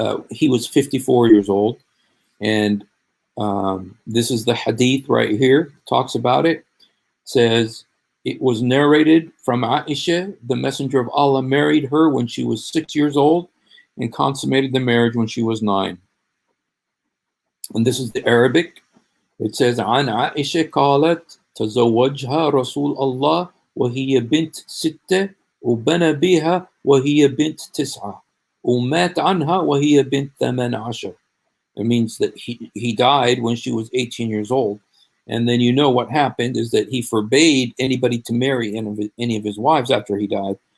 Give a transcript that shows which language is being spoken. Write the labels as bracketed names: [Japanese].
[English] He was 54 years old. And this is the hadith right here, talks about it. It says, it was narrated from Aisha, the messenger of Allah married her when she was 6 years old and consummated the marriage when she was 9. And this is the Arabic. It says, [Arabic] عن عائشة قالت تزوجها رسول الله وهي بنت 6 وبنى بها وهي بنت 9 ومات عنها وهي بنت 18. [English] It means that he died when she was 18 years old. And then what happened is that he forbade anybody to marry any of his wives after he died.